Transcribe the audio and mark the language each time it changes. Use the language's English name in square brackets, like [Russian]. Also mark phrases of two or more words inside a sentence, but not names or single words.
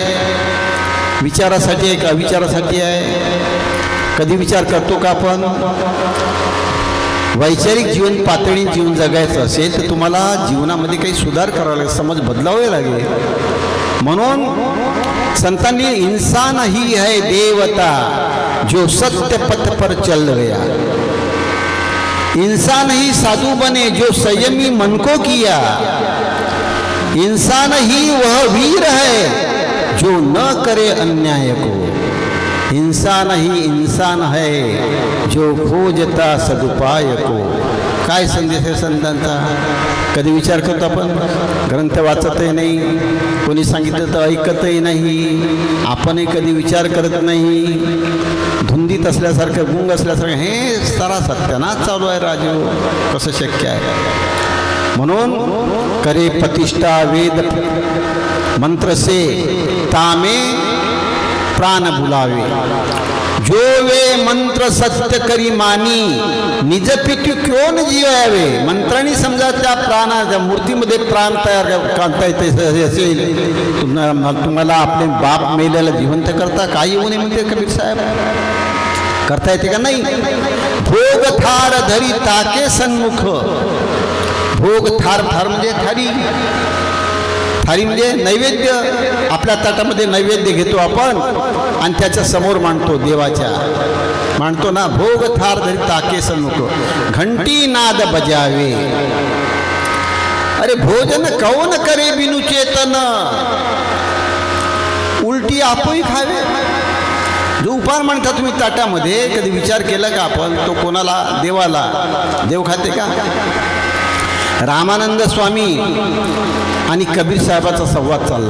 [Marathi] विचारासाठी आहे का अविचारासाठी आहे? कधी विचार करतो का आपण? वैचारिक जीवन पातळी जीवन जगायचं असेल तर तुम्हाला जीवनामध्ये काही सुधार करावा लागेल, समज बदलावे लागेल. म्हणून संतांनी [Hindi] इंसान ही है देवता जो सत्य पथ पर चल गया. इंसान ही साधु बने जो संयमी मन को किया. इंसान ही वह वीर है जो न करे अन्याय को. इंसान ही इंसान है जो खोजता सदुपाय को. [Marathi] काय संदेश आहे संतांचा? कधी विचार करतो आपण? ग्रंथ वाचतही नाही, कोणी सांगितलं तर ऐकतही नाही, आपणही कधी विचार करत नाही. धुंदीत असल्यासारखं, गुंग असल्यासारखं हे सारा सत्यानाश चालू आहे राजू. कसं शक्य आहे? [Hindi] म्हणून करे प्रतिष्ठा वेद मंत्र से तामे प्राण बुलावे. जो वे मंत्र सत्य करी मानी निज पिठी क्यों न जीवावे. [Marathi] मंत्रांनी समजा त्या प्राणाच्या मूर्तीमध्ये प्राण तयार करता येते असेल, तुम्हाला आपले बाप मेलेला जिवंत करता काही होऊ नये म्हणते कबीर साहेब. करता येते का नाही? [Hindi] भोग थार धरी ताके सन्मुख. [Marathi] भोग थार, थार म्हणजे थारी, थारी म्हणजे नैवेद्य. आपल्या ताटामध्ये नैवेद्य घेतो आपण आणि त्याच्या समोर मांडतो, देवाच्या मांडतो ना. [Hindi] भोग थार धरी ताके सन्मुख घंटी नाद बजावे. अरे भोजन कौन करे बिनु चेतन. उलटी आपोही खावे. [Marathi] जो उपहार म्हणता तुम्ही ताटामध्ये, कधी विचार केला का आपण? तो कोणाला? देवाला. देव खाते का? रामानंद स्वामी आणि कबीर साहेबाचा संवाद चालला.